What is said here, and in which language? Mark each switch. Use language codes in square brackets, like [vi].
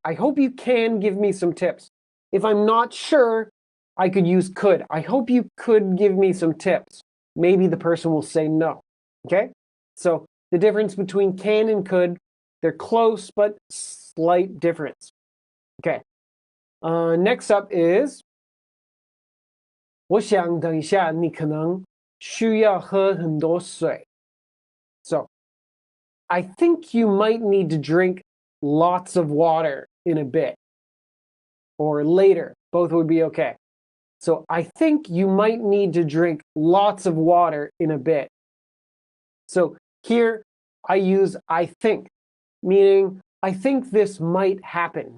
[en] I hope you can give me some tips. If I'm not sure, I could use could. I hope you could give me some tips. Maybe the person will say no. Okay? So the difference between can and could, they're close, but slight difference. Okay. Next up is [zh] 我想等一下你可能需要喝很多水. [en] So, I think you might need to drink lots of water in a bit. Or later. Both would be okay. So, I think you might need to drink lots of water in a bit. So, here I use I think, meaning I think this might happen.